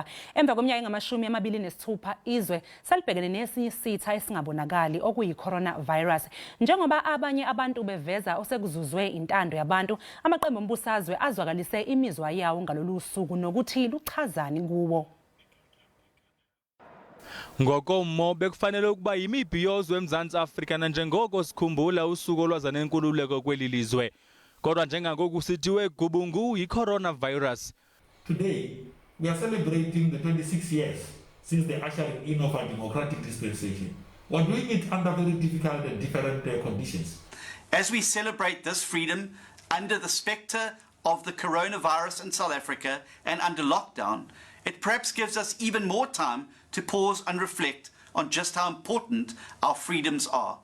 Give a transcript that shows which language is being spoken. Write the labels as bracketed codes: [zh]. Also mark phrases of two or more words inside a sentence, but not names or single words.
[zu] Emva kweminyaka engamashumi amabili nesithupha izwe selibhekene nesinye isitha esingabonakali okuyi coronavirus. Njengoba abanye abantu beveza osekuzuzwe intando yabantu, amaqembu ombusazwe azwakalise imizwa yawo ngalolusuku nokuthi luchazani kuwo. [xh] Ngokomo bekufanele ukuba yimibhiyozo eMzantsi Afrika nanjengoko sikhumbula usuku olwazana nenkululeko kweli lizwe. Kodwa njengangoku sithiwe gubungu yi-coronavirus. [en] Today we are celebrating the 26 years since the ushering in of our democratic dispensation. We're doing it under very difficult and different conditions. As we celebrate this freedom under the spectre of the coronavirus in South Africa and under lockdown, it perhaps gives us even more time to pause and reflect on just how important our freedoms are.